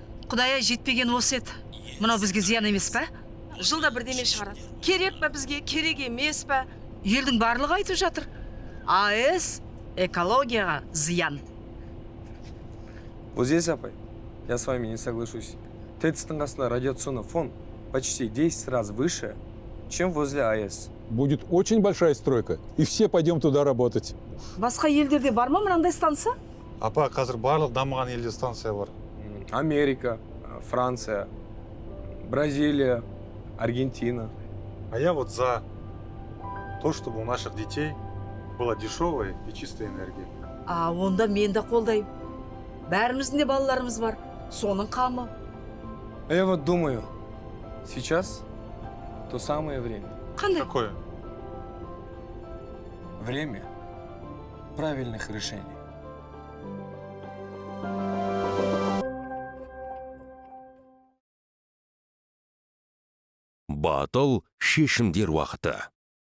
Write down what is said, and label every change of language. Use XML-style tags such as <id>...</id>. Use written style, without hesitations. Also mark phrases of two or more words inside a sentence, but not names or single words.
<kk>Құдая жетпеген осы еді. Мынау бізге зиян емес па? Жылда бірдеме шығарады. Керек па бізге, керек емес па? Елдің барлығы айтып жатыр. АЭС экологияға зиян.</kk> <ru>Вот здесь, апай, я с вами не соглашусь.</ru> <kk>ТЭЦ-тің қасында</kk> <ru>радиационный фон почти 10 раз выше, чем возле АЭС. Будет очень большая стройка, и все пойдем туда работать.</ru> <kk>Басқа елдерде бар ма мынандай станция? Апа, қазір барлық дамыған елде станция бар. Америка, Франция, Бразилия, Аргентина.</kk> <ru>А я вот за то, чтобы у наших детей была дешевая и чистая энергия.</ru> <kk>Онда мен де қолдаймын. Бәріміздің де балаларымыз бар. Соның қамы.</kk> <ru>А я вот думаю, сейчас то самое время.</ru> <kk>Қандай?</kk> <ru>Какое? Время правильных решений.</ru> <kk>Батыл шешімдер уақыты.</kk>